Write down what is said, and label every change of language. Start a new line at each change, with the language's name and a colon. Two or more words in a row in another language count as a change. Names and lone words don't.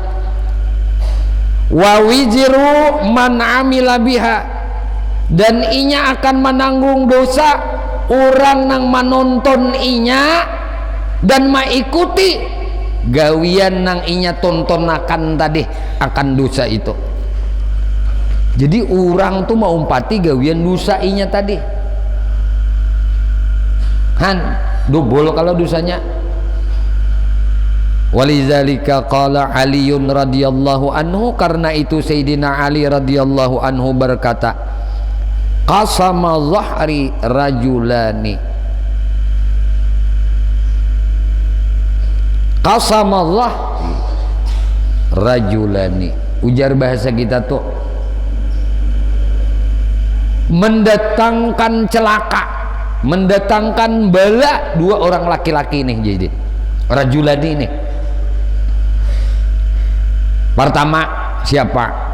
Arabic: Wa wizru man amila biha,
Banjar: dan inya akan menanggung dosa orang nang menonton inya dan mengikuti gawian nang inya tontonakan tadi, akan dosa itu. Jadi orang tuh mau umpati gawian dosa inya tadi, dobol kalau dosanya.
Arabic: Walidzalika qala Aliun radhiyallahu anhu,
Indonesian: karena itu Sayyidina Ali
Arabic: radhiyallahu anhu
Indonesian: berkata,
Arabic: qasama dhahri rajulani, qasama dhahri rajulani,
Banjar: ujar bahasa kita tuh mendatangkan celaka, mendatangkan bala dua orang laki-laki ini.
Indonesian: Jadi rajulani ini, pertama siapa?